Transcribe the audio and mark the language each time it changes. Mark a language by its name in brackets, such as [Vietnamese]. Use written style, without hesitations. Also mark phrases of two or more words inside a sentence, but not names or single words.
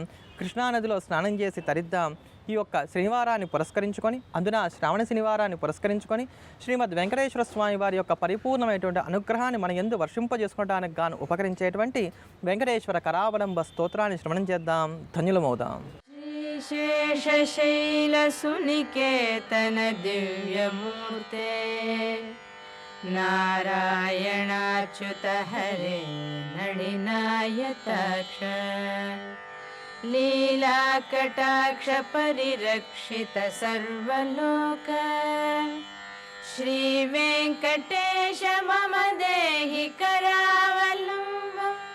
[Telugu] కృష్ణానదిలో స్నానం చేసి తరిద్దాం. ఈ యొక్క శనివారాన్ని పురస్కరించుకొని, అందున శ్రావణ శనివారాన్ని పురస్కరించుకొని శ్రీమద్ వెంకటేశ్వర స్వామి వారి యొక్క పరిపూర్ణమైనటువంటి అనుగ్రహాన్ని మన యందు వర్షింపజేసుకోవడానికి గాను ఉపకరించేటువంటి వెంకటేశ్వర కరావలంబ స్తోత్రాన్ని శ్రవణం చేద్దాం. ధన్యులమవుదాం. [Sanskrit] शेषशैलसुनिकेतन दिव्यमूर्ते नारायणाच्युत हरे नडिनायताक्ष लीलाकटाक्ष परिरक्षित सर्वलोक श्रीवेङ्कटेश मम देहि करावलम्बम्